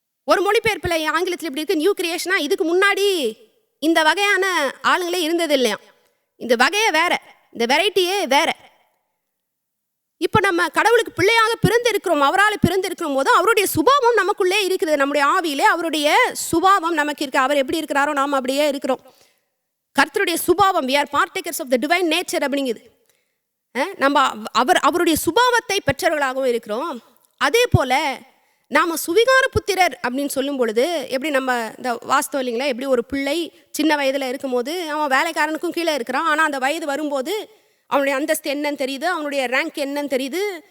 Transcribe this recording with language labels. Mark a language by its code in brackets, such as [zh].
[ta] ஒரு மொழிபெயர்ப்பில் ஆங்கிலத்தில் இப்படி இருக்கு, நியூ கிரியேஷனா இதுக்கு முன்னாடி இந்த வகையான ஆளுங்களே இருந்தது இல்லையா, இந்த வகையே வேற, இந்த வெரைட்டியே வேற. இப்போ நம்ம கடவுளுக்கு பிள்ளையாக பிறந்திருக்கிறோம், அவரால் பிறந்திருக்கும் போது அவருடைய சுபாவம் நமக்குள்ளே இருக்குது, நம்முடைய ஆவியிலே அவருடைய சுபாவம் நமக்கு இருக்கு. அவர் எப்படி இருக்கிறாரோ நாம் அப்படியே இருக்கிறோம். கர்த்தருடைய சுபாவம், [en] we are partakers of the divine nature [ta] அப்படிங்குது. நம்ம அவருடைய சுபாவத்தை பெற்றவர்களாகவும் இருக்கிறோம். அதே போல நாம் சுவிகார புத்திரர் அப்படின்னு சொல்லும் பொழுது எப்படி நம்ம இந்த வாஸ்தவம் இல்லைங்களா, எப்படி ஒரு பிள்ளை சின்ன வயதில் இருக்கும்போது அவன் வேலைக்காரனுக்கும் கீழே இருக்கிறான், ஆனால் அந்த வயது வரும்போது அவனுடைய அந்தஸ்து என்னன்னு தெரியுது, அவனுடைய ரேங்க் என்னன்னு தெரியுது.